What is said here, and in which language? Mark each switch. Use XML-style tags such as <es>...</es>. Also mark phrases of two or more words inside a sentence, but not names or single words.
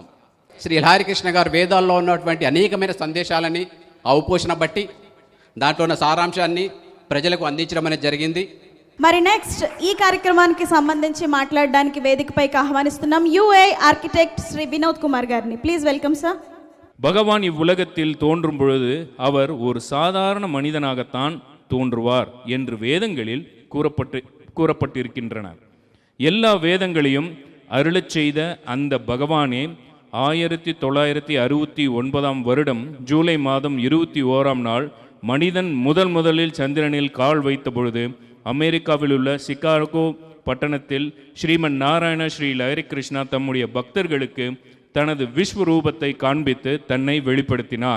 <te>శ్రీ లహరి కృష్ణ గారు వేదాల్లో ఉన్నటువంటి అనేకమైన సందేశాలని అవపోషణ బట్టి దాంట్లో ఉన్న సారాంశాన్ని ప్రజలకు అందించడం అనేది జరిగింది. మరి నెక్స్ట్ ఈ కార్యక్రమానికి సంబంధించి మాట్లాడడానికి వేదికపైకి ఆహ్వానిస్తున్నాం యుఏ ఆర్కిటెక్ట్ శ్రీ వినోద్ కుమార్ గారిని.</te> <en>Please welcome sir.</en> <ta>பகவான் இவ்வுலகத்தில் தோன்றும் பொழுது அவர் ஒரு சாதாரண மனிதனாகத்தான் தோன்றுவார் என்று வேதங்களில் கூறப்பட்டிருக்கின்றன. எல்லா வேதங்களையும் அருளச் செய்த அந்த பகவானே 1969 வருடம் ஜூலை மாதம் 21ஆம் நாள் மனிதன் முதலில் சந்திரனில் கால் வைத்த பொழுது அமெரிக்காவில் உள்ள சிகாகோ பட்டணத்தில் ஸ்ரீமன் நாராயண ஸ்ரீ லஹரி கிருஷ்ணா தம்முடைய பக்தர்களுக்கு தனது விஸ்வரூபத்தை காண்பித்து தன்னை வெளிப்படுத்தினார்.</ta>